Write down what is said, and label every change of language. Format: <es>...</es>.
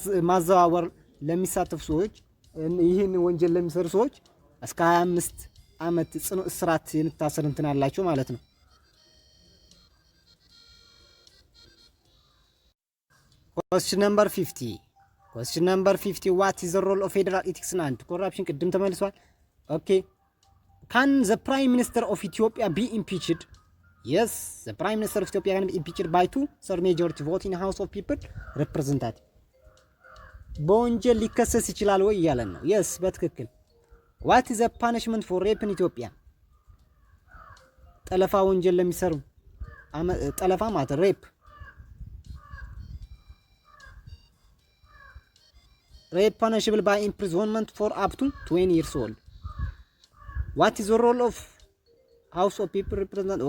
<am>ማዘዋወር ለሚሳተፉ ሰዎች ይህን ወንጀል ለሚሰሩ ሰዎች እስከ 25 ዓመት ጽኑ እስራት የምታሰር እንትን አላቸው ማለት ነው።</am> <en>Question number 50. Question number 50. What is the role of federal ethics and corruption?</en> <am>ቅድም ተመልሷል። Okay.</am> <en>Can the Prime Minister of Ethiopia be impeached? Yes, the Prime Minister of Ethiopia can be impeached by 2/3 majority vote in House of People representative.</en> <am>በወንጀል ሊከሰስ ይችላል ወይ እያለን ነው።</am> <en>Yes,</en> <am>በትክክል።</am> <en>What is the punishment for rape in Ethiopia?</en> <am>ጠለፋ ወንጀል ለሚሰሩ ጠለፋ ማለት rape.</am> <en>Rape punishable by imprisonment for up to 20 years old. What is the role of House of People representative?</en>